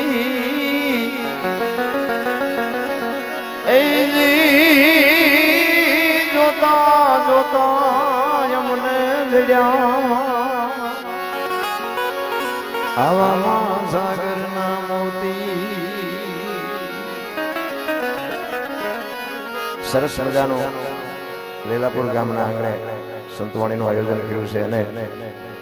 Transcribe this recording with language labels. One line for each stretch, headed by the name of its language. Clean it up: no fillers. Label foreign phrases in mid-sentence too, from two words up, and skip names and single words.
Gujarati: જોતા જોતા યમુને મિલ્યા હવા સાગર ના મોતી સરસ મજાનું લીલાપુર ગામના આંગણે સંતવાણીનું આયોજન કર્યું છે અને